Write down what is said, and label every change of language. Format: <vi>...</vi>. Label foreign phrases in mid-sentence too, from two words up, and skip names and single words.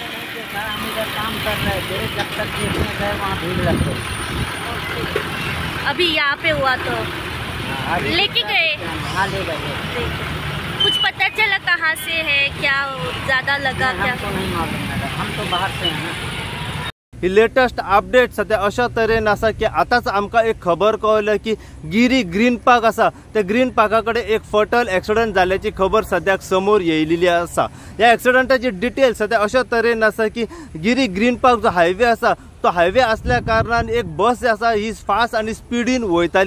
<hi>हम इधर काम कर रहे थे, जब तक देखने गए वहाँ भीड़ लग गई। अभी यहाँ पे हुआ तो लेके गए? हाँ ले गए। कुछ पता चला कहाँ से है, क्या ज्यादा लगा? क्या हमको नहीं मालूम मैडम, हम तो बाहर से हैं।</hi> <kok>ही</kok> <en>latest update</en> <kok>सध्या अशा तरेन आसा की आताच आमकां एक खबर कळ्ळी की गिरी ग्रीन पार्क आसा त्या ग्रीन पार्का कडेन एक</kok> <en>fatal accident</en> <kok>जाल्ल्याची खबर सद्याक समोर येयलेली आसा। ह्या एक्सिडेंटाची डिटेल सध्या अशा तरेन आसा की गिरी ग्रीन पार्क जो हायवे आसा तो हायवे असल्या कारणान एक बस आसा ही फास्ट आणि स्पीडीन वयताली।</kok>